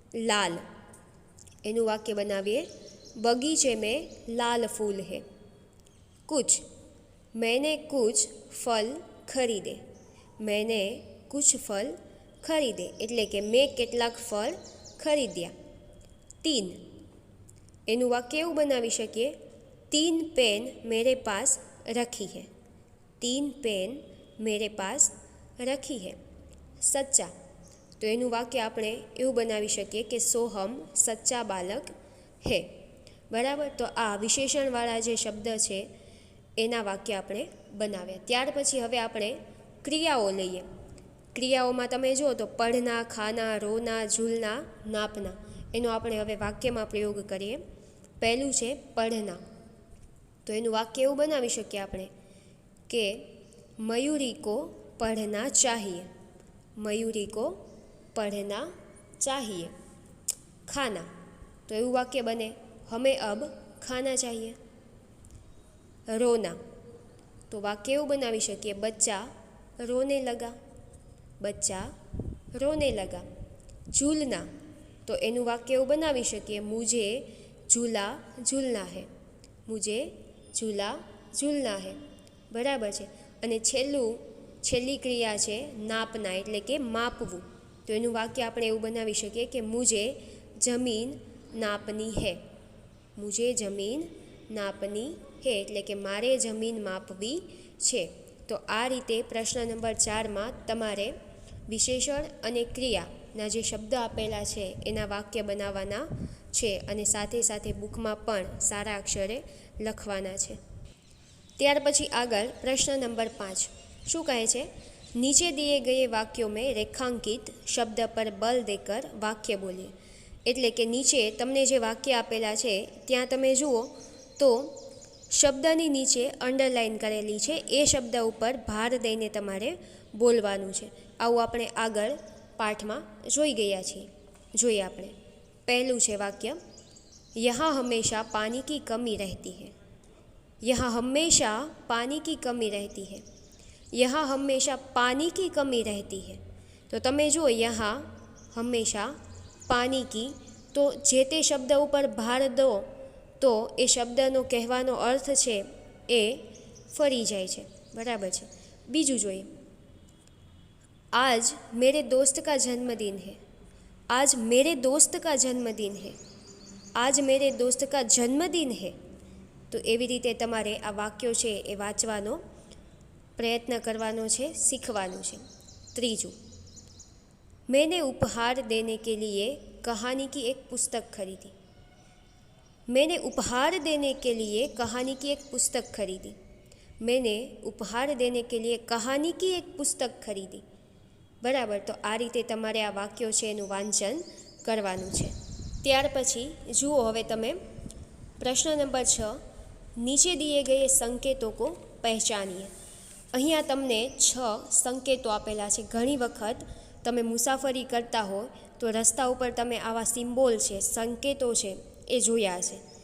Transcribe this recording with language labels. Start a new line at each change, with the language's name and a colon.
Hindi: લાલ,
Gujarati: એનું વાક્ય બનાવીએ,
Hindi: બગીचे में लाल फूल है. कुछ, मैंने कुछ फल खरीदे. मैंने कुछ फल खरीदे
Gujarati: એટલે કે મેં કેટલાક ફળ ખરીદ્યા.
Hindi: तीन,
Gujarati: એનું વાક્ય એવું બનાવી શકીએ,
Hindi: 3 पेन मेरे पास रखी है. 3 पेन मेरे पास रखी है.
Gujarati: सच्चा, તો એનું વાક્ય આપણે એવું બનાવી શકીએ કે
Hindi: સોહમ સચ્ચા બાલક હે.
Gujarati: બરાબર, તો આ વિશેષણવાળા જે શબ્દ છે એના વાક્ય આપણે બનાવ્યા. ત્યાર પછી હવે આપણે ક્રિયાઓ લઈએ. ક્રિયાઓમાં તમે જુઓ તો પઢના, ખાના, રોના, ઝૂલના, નાપના, એનો આપણે હવે વાક્યમાં પ્રયોગ કરીએ. પહેલું છે પઢના, તો એનું વાક્ય એવું બનાવી શકીએ આપણે કે
Hindi: મયુરી કો પઢના ચાહીએ. મયુરી કો પढ़ना चाहिए. खाना, तो
Gujarati: એવું વાક્ય બને,
Hindi: हमें अब खाना चाहिए. रोना, तो वाक्य
Gujarati: એવું બનાવી શકીએ,
Hindi: बच्चा रोने लगा. बच्चा रोने लगा. झूलना, तो
Gujarati: એનું વાક્ય એવું બનાવી શકીએ,
Hindi: मुझे झूला झूलना है. मुझे झूला झूलना है.
Gujarati: બરાબર છે. અને છેલ્લી ક્રિયા છે નાપના, એટલે કે માપવું, તો એનું વાક્ય આપણે એવું બનાવી શકીએ કે
Hindi: મુझे જમીન નાપની હે. મુझे જમીન નાપની હે,
Gujarati: એટલે કે મારે જમીન માપવી છે. તો આ રીતે પ્રશ્ન નંબર 4માં તમારે વિશેષણ અને ક્રિયાના જે શબ્દ આપેલા છે એના વાક્ય બનાવવાના છે, અને સાથે સાથે બુકમાં પણ સારા અક્ષરે લખવાના છે. ત્યાર પછી આગળ પ્રશ્ન નંબર 5 શું કહે છે?
Hindi: नीचे दिए गए वाक्यों में रेखांकित शब्द पर बल देकर वाक्य बोलिए.
Gujarati: એટલે કે નીચે તમને જે વાક્ય આપેલા છે ત્યાં તમે જુઓ તો શબ્દની નીચે અંડરલાઇન કરેલી છે, એ શબ્દ ઉપર ભાર દઈને તમારે બોલવાનું છે. આવું આપણે આગળ પાઠમાં જોઈ ગયા છીએ. જોઈએ આપણે. પહેલું છે વાક્ય,
Hindi: यहाँ हमेशा पानी की कमी रहती है. यहाँ हमेशा पानी की कमी रहती है. यहाँ हमेशा पानी की कमी रहती है.
Gujarati: तो તમે જુઓ,
Hindi: यहाँ हमेशा पानी की,
Gujarati: તો જે તે શબ્દ ઉપર ભાર દો તો એ શબ્દનો કહેવાનો અર્થ છે એ ફરી જાય છે, બરાબર છે. બીજું જોઈએ,
Hindi: आज मेरे दोस्त का जन्मदिन है. आज मेरे दोस्त का जन्मदिन है. आज मेरे दोस्त का जन्मदिन है.
Gujarati: તો એવી રીતે તમારે આ વાક્યો છે એ વાંચવાનો પ્રયત્ન કરવાનો છે, શીખવાનું છે.
Hindi: ત્રીજું, मैंने उपहार देने के लिए कहानी की एक पुस्तक खरीदी. मैंने उपहार देने के लिए कहानी की एक पुस्तक खरीदी. मैंने उपहार देने के लिए कहानी की एक पुस्तक खरीदी.
Gujarati: બરાબર, તો આ રીતે તમારે આ વાક્યો છે એનું વાંચન કરવાનું છે. ત્યાર પછી જુઓ હવે તમે પ્રશ્ન નંબર 6,
Hindi: નીચે દિए ગયે સંકેતો કો પહેચાનીએ.
Gujarati: અહીંયા તમને 6 સંકેતો આપેલા છે. ઘણી વખત તમે મુસાફરી કરતા હો તો રસ્તા ઉપર તમે આવા સિમ્બોલ છે, સંકેતો છે એ જોયા છે.